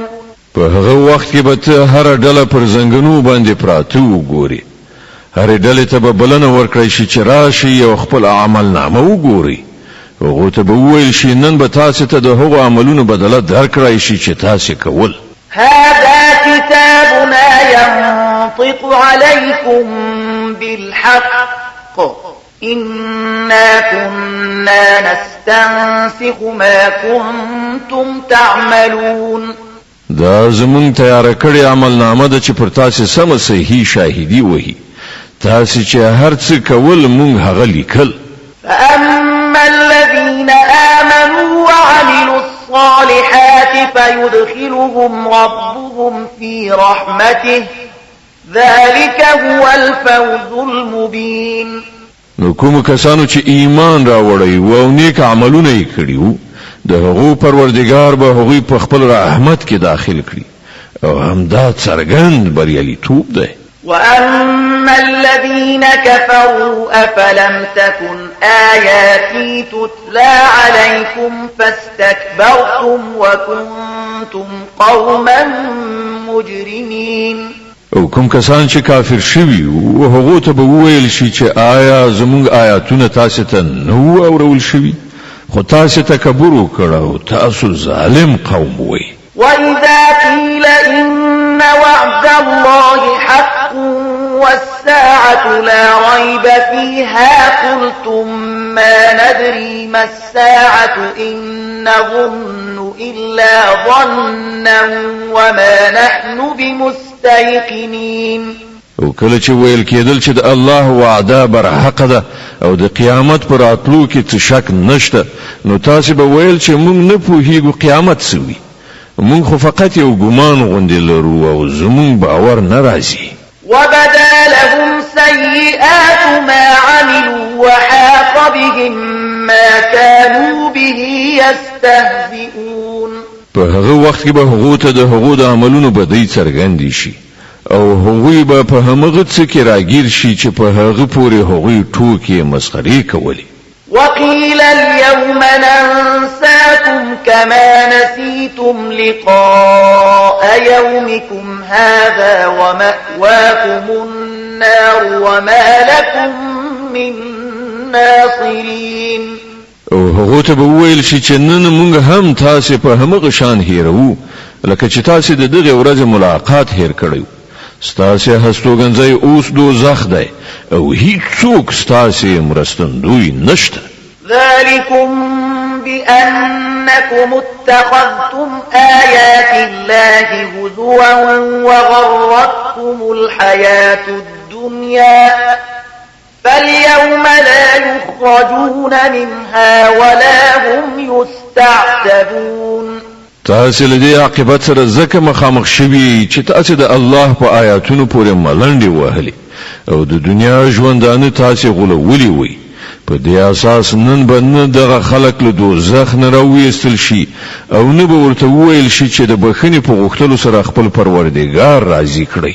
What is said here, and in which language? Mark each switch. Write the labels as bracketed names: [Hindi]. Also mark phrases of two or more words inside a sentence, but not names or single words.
[Pashto] په هغه وخت کې به ته هر ډله پر زنګنو باندې پراته وګوري، هر ډله ته به بلنه ورکړی شي چې راشي او خپل عمل نامه وګوري. هغه ته به وویل شي نن به تاسو ته د هغو عملونو بدله درکړی شي چې تاسو کول. [Arabic] هذا كتابنا ينطق عليكم بالحق إنا كنا نستنسخ ما كنتم تعملون. [Pashto] دا زمون تیار کړی عمل نامه ده چې پر تاسو سم صحیح شاهدی وهي، تاسو چې هر څه کول مونږ هغه لیکل. [Arabic] فأما الذين آمنوا وعملوا الصالحات فيدخلهم ربهم في رحمته ذلك هو الفوز المبين. [Pashto] نو کوم کسانو چې ایمان راوړی او نیک عملونه یې کړي وو د هغو پروردګار به هغوی په خپل رحمت کې داخل کړي او همدا څرګند بریالیتوب دی. [Arabic] وأما الذين كفروا أفلم تكن آياتي تتلى عليكم فاستكبرتم وكنتم قوما مجرمين. [Pashto] او کوم کسان چې کافر شوي او هغه ته به وویل شي چې آیا زموږ آیاتونه تاسو ته نو اورول شوي خو تاسو تکبر وکړ او تاسو ظالم قوم وئ. [Arabic] وإذا قيل إن وعد الله حق والساعة لا ريب فيها قلتم ما ندري ما الساعة إن نظن إلا ظنا وما نحن بمستيقنين. [Pashto] او کله چې ویل کېدل چې د الله وعده بر حق ده او د قیامت پر راتلو کې څه شک نشته نو تاسو به ویل چې موږ نه پوهیږو قیامت څه وي، موږ خو فقط یو ګمان غوندې لرو او زموږ باور نه راځي. [Arabic] وبدا لهم سيئات ما عملوا وحاق بهم ما كانوا به يستهزئون. [Pashto] په هغه وخت کې به هغه ته د هغو د عملونو بدی څرګندې شي او هغوی به په همغه څه کې راګیر شي چې په هغه پورې هغوی ټوکې مسخرې کولې. [Arabic] وقيل اليوم ننساكم كما نسيتم لقاء يومكم هذا ومأواكم النار وما لكم من ناصرين. [Pashto] او هغه ته به ویل شي چې نن موږ هم تاسو په همغه شان هیرو لکه چې تاسو د دغه ورځې ملاقات هیر کړو. ستاسو هستوګنځي اوس دوزخ دی او هیڅوک ستاسو مرستندوی نشته. [Arabic] ذلكم بأنكم اتخذتم آيات الله هزوا وغرتكم الحياة الدنيا فاليوم لا يخرجون منها ولا هم يستعتبون. [Pashto] تاسو له دې عاقبت سره ځکه مخامخ شوي چې تاسو د الله په آیاتونو پورې ملنډې وهلې او د دنیا ژوندانه تاسو غولولې وي. په دې اساس نن به نه دغه خلک له دوزخ نه راوېستل شي او نه به ورته وویل شي چې د بخښنې په غوښتلو سره خپل پروردګار راضي کړئ.